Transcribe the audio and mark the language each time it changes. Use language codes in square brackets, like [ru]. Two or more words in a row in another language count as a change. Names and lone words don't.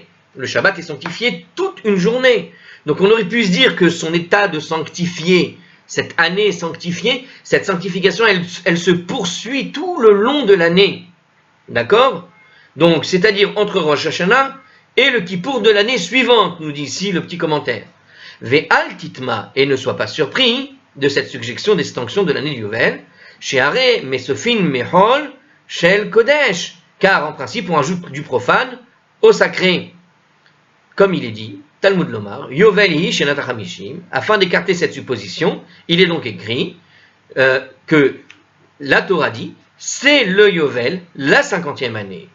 [fr] Le Shabbat est sanctifié toute une journée. Donc, on aurait pu se dire que son état de sanctifié, cette année sanctifiée, cette sanctification, elle se poursuit tout le long de l'année. D'accord? Donc, c'est-à-dire entre Rosh Hashanah et le Kippour de l'année suivante, nous dit ici le petit commentaire. [he] ואל תתמה, [fr] et ne sois pas surpris de cette suggestion d'extinction de l'année du Yovel, [he] שהרי מוסיפין מחול של קודש, [fr] car en principe on ajoute du profane au sacré. Comme il est dit, [he] תלמוד לומר, יובל היא שנת החמישים, [fr] afin d'écarter cette supposition, il est donc écrit que la Torah dit, c'est le Yovel, la 50e année.